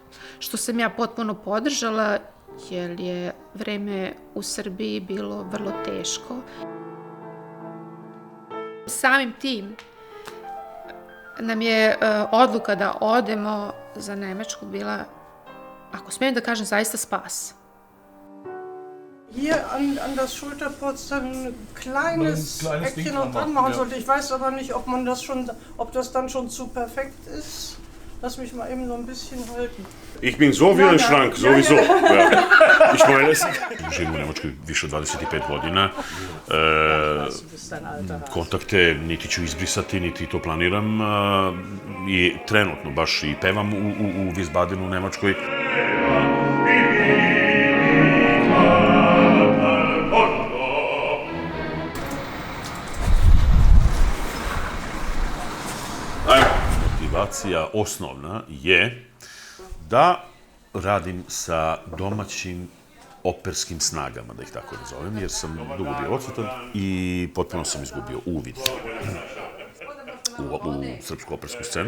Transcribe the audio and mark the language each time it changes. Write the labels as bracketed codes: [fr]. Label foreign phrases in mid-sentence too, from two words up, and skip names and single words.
[sr] Što sam ja potpuno podržala, jer je vreme u Srbiji bilo vrlo teško. Samim tim nam je odluka da odemo za Nemačku bila, ako smijem da kažem, zaista spas. [de] Hier an das Schulterpolster ein kleines Eckchen noch dran machen sollte. Ich weiß aber nicht, ob das dann schon zu perfekt ist. Lass mich mal eben so ein bisschen halten. Ich bin so wie ein Schrank, sowieso. Ja. Ich meine es. [sr] Živim u Nemačkoj više od 25 godina. Kontakte niti ću izbrisati, niti to planiram. I trenutno baš i pevam u Wiesbadenu u Nemačkoj. Motivacija osnovna je da radim sa domaćim operskim snagama, da ih tako nazovem, jer sam dugo bio odsutan i potpuno sam izgubio uvid u srpsku opersku scenu.